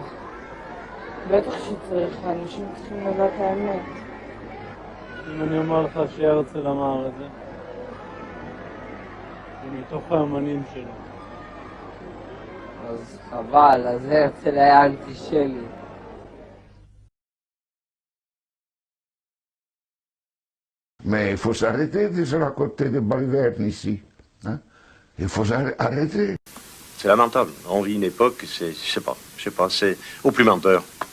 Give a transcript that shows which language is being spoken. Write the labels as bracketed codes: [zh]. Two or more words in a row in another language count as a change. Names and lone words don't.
[he] בטח שצריך, אנשים צריכים לדעת האמת. אם אני אומר לך שהרצל אמר את זה, זה מתוך האמנים שלו. אז חבל, אז הרצל היה אנטישמי. [fr] Mais il faut s'arrêter de se raconter des balivernes ici. Hein? Il faut arrêter. C'est lamentable. On vit une époque, je sais pas, c'est au plus menteur.